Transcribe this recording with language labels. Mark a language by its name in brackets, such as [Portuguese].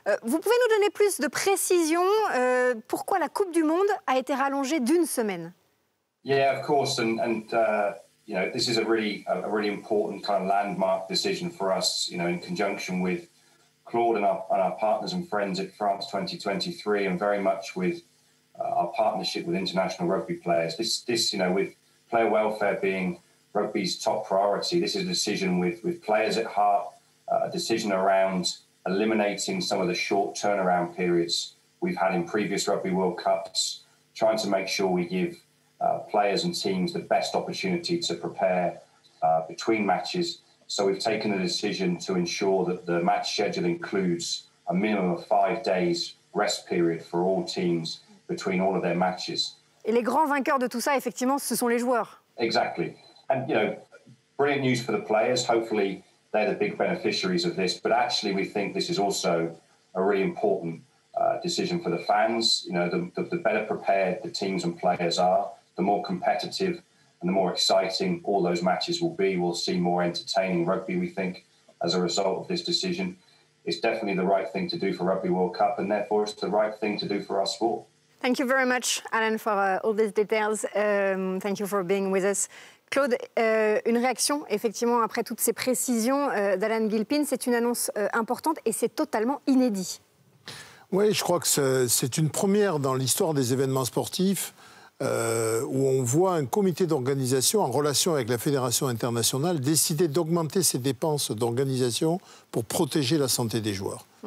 [French] Vous pouvez nous donner plus de précisions pourquoi la Coupe du Monde a été rallongée d'1 semaine? [English] Yeah, of course, and you know, this is a really important kind of landmark decision for us. You know, in conjunction with Claude and our partners and friends at France 2023, and very much with our partnership with international rugby players. This, you know, with player welfare being rugby's top priority, this is a decision with players at heart. A decision around eliminating some of the short turnaround periods we've had in previous Rugby World Cups, trying to make sure we give players and teams the best opportunity to prepare between matches. So we've taken a decision to ensure that the match schedule includes a minimum of 5 days rest period for all teams between all of their matches. [French] Et les grands vainqueurs de tout ça, effectivement, ce sont les joueurs. [English] Exactly. And, you know, brilliant news for the players. Hopefully they're the big beneficiaries of this. But actually we think this is also a really important decision for the fans. You know, the better prepared the teams and players are, the more competitive and the more exciting all those matches will be. We'll see more entertaining rugby, we think, as a result of this decision. It's definitely the right thing to do for Rugby World Cup, and therefore it's the right thing to do for our sport. Thank you very much, Alan, for all these details. Thank you for being with us. [French] Claude, une réaction, effectivement, après toutes ces précisions d'Alan Gilpin. C'est une annonce importante et c'est totalement inédit. Oui, je crois que c'est une première dans l'histoire des événements sportifs où on voit un comité d'organisation en relation avec la Fédération internationale décider d'augmenter ses dépenses d'organisation pour protéger la santé des joueurs.